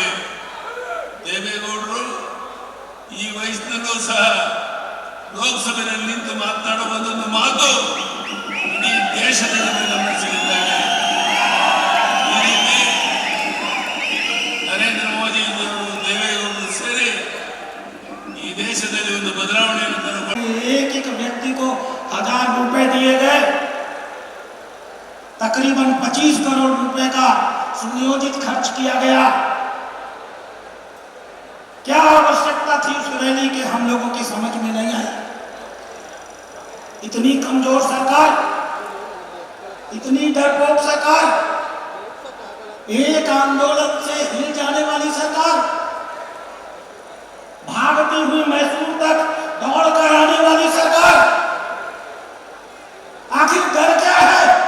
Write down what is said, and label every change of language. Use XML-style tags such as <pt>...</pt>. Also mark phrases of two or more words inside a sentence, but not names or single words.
<kn>ದೇವೇಗೌಡರು ಈ ವಯಸ್ಸಿನಲ್ಲೂ ಸಹ ಲೋಕಸಭೆಯಲ್ಲಿ ನಿಂತು ಮಾತನಾಡುವ ಒಂದೊಂದು ಮಾತು ಇಡೀ ದೇಶದ ಜನರಿಗೆ ಗಮನ ಸೆಳೆದಿದ್ದಾರೆ. ಈ ರೀತಿ ನರೇಂದ್ರ ಮೋದಿ ಅವರು ದೇವೇಗೌಡರು ಸೇರಿ ಈ ದೇಶದಲ್ಲಿ ಒಂದು ಬದಲಾವಣೆಯನ್ನು ತರಬಹುದು.</kn> <hi>एक एक व्यक्ति को 1000 रुपए दिए गए, तकरीबन 25 करोड़ रुपए का सुनियोजित खर्च किया गया। क्या आवश्यकता थी उस रैली के, हम लोगों की समझ में नहीं आई। इतनी कमजोर सरकार, इतनी डरपोक सरकार, एक आंदोलन से हिल जाने वाली सरकार, भागती हुई मैसूर तक दौड़ कर आने वाली सरकार, आखिर डर क्या है?</hi>